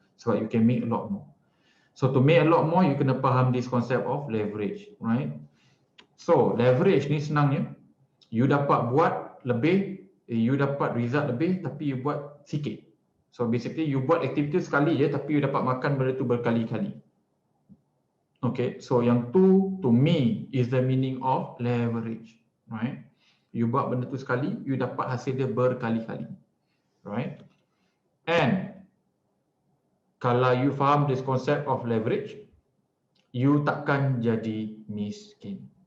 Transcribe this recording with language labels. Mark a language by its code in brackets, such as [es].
[ms] Sebab [en] you can make a lot more. So to make a lot more, you [ms] kena faham [en] this concept of leverage, right? [ms] So leverage ni senangnya, you dapat buat lebih, you dapat result lebih tapi you buat sikit. So basically you buat aktiviti sekali je tapi you dapat makan benda tu berkali-kali. [en] Okay, so [ms] yang tu [en] to me is the meaning of leverage, right? [ms] You buat benda tu sekali, you dapat hasil dia berkali-kali, [en] right? And [ms] kalau [en] you [ms] faham [en] this concept of leverage, you [ms] takkan jadi miskin.